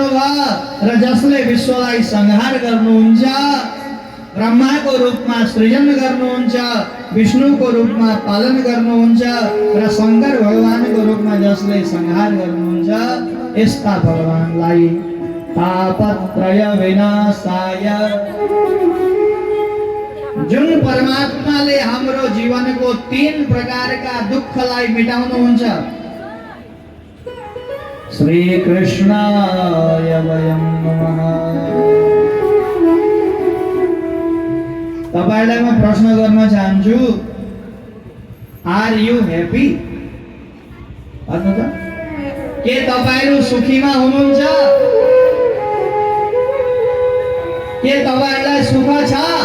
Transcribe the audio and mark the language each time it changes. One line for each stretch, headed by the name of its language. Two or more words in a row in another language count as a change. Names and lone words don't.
Nepali: भयो र जसले विश्वलाई संहार गर्नुहुन्छ, ब्रह्माको रूपमा सृजन गर्नुहुन्छ, विष्णुको रूपमा पालन गर्नुहुन्छ र शंकर भगवानको रूपमा जसले संहार गर्नुहुन्छ, यस्ता भगवानलाई
Sanskrit: तापत्रय विनाशाय,
Nepali: जुन परमात्माले हाम्रो जीवनको 3 प्रकारका दुःखलाई मेटाउनुहुन्छ,
Sanskrit: श्री कृष्णाय वयं नमः।
Nepali: तपाईलाई म प्रश्न गर्न चाहन्छु,
English: are you happy?
Nepali: भन्नु त, के तपाईहरु सुखीमा हुनुहुन्छ? के तपाईहरुलाई सुख छ?